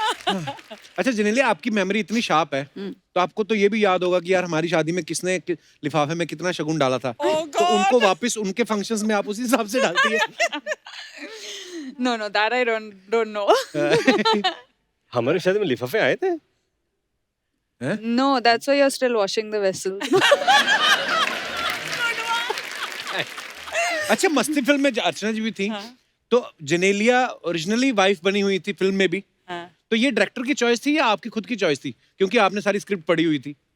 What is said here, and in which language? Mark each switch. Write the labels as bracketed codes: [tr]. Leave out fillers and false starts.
[hi] अच्छा जेनेलिया, आपकी मेमोरी इतनी शार्प है तो आपको तो ये भी याद होगा कि यार हमारी शादी में किसने लिफाफे में कितना शगुन डाला था। तो उनको वापस उनके फंक्शंस में आप उसी हिसाब से डालती है। [en] No, that I don't know. [hi] हमारी शादी में लिफाफे आए थे? [en] No, that's why you're still washing the vessels. [hi] अच्छा, मस्ती फिल्म में अर्चना जी भी थी। तो जेनेलिया ओरिजिनली वाइफ बनी हुई थी फिल्म में भी। तो ये डायरेक्टर की चॉइस थी या आपकी खुद की चॉइस थी, क्योंकि आपने सारी स्क्रिप्ट पढ़ी हुई थी?